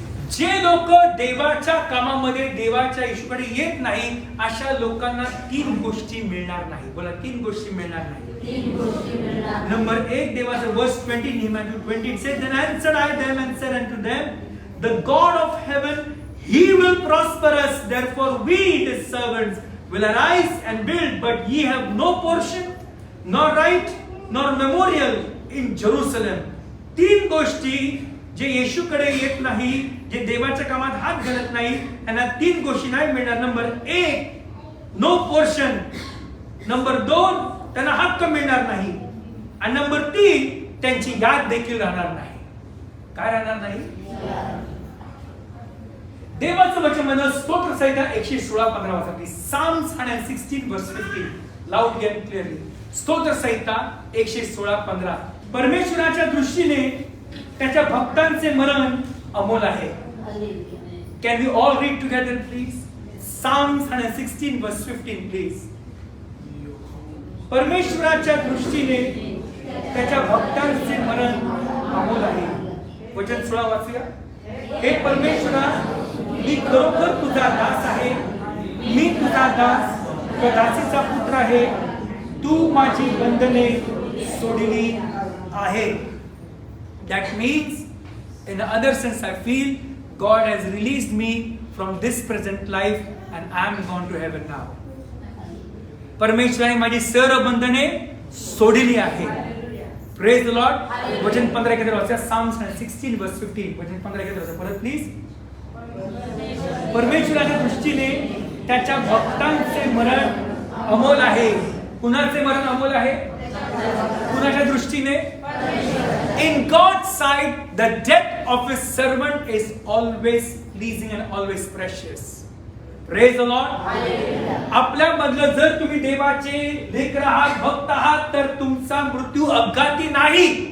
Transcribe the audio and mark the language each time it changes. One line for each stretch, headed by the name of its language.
Marathi: जे लोक देवाच्या कामामध्ये देवाच्या येशूकडे येत नाही, अशा लोकांना 3 गोष्टी मिळणार नाही। बोला, 3 गोष्टी मिळणार नाही। नंबर 1 देवाचं वर्स 20 नेहम्या 2:20
English: says, then answered I them and said unto them, the God of heaven, he will prosper us, therefore we his servants will arise and build, but ye have no portion nor right nor memorial in Jerusalem।
Marathi: 3 गोष्टी जे येशूकडे येत नाही, जे देवाच्या कामात हात घालत नाही, त्यांना 3 गोष्टी नाही मिळणार। नंबर 1
English: no portion,
Marathi: नंबर 2 त्यांना हक्क मिळणार नाही, आणि नंबर 3 त्यांची याद देखील राहणार नाही। काय राहणार नाही? देवाचं वचन म्हणतं स्तोत्र संहिता 116:15 वाचा please.
English: Psalms 116 verse 15 loud and clearly.
Marathi: स्तोत्र संहिता 116:15। परमेश्वराच्या दृष्टीने त्याच्या भक्तांचे मरण अमोल आहे।
English: Can we all read together please? Psalms 116 verse 15 please।
Marathi: परमेश्वराच्या दृष्टीने त्याच्या भक्तांचे मरण अमोल आहे। वचन 16 वाचूया। हे परमेश्वरा, मी खरोखर तुझा दास आहे, मी तुझा दास व दासीचा पुत्र आहे, तू माझी बंधने सोडली आहे.
English: That means, in another sense, I feel God has released me from this present life and I am gone to heaven now.
Marathi: परमेश्वराने माझी सर्व बंधने सोडली आहे.
English: Praise the Lord.
Marathi: वचन 15 के वाचा,
English: Psalms 16 verse 15.
Marathi: वचन 15 के वाचा परत प्लीज. परमेश्वराच्या दृष्टीने त्याच्या भक्तांचे मरण अमोल आहे. कुणाचे मरण अमोल आहे? कुणाच्या दृष्टीने?
English: In God's sight, the death of His servant is always pleasing and always precious. Praise the Lord.
Marathi: आपल्या मधलं जर तुम्ही देवाचे लेकर आहात, भक्त आहात, तर तुमचा मृत्यू अपघाती नाही.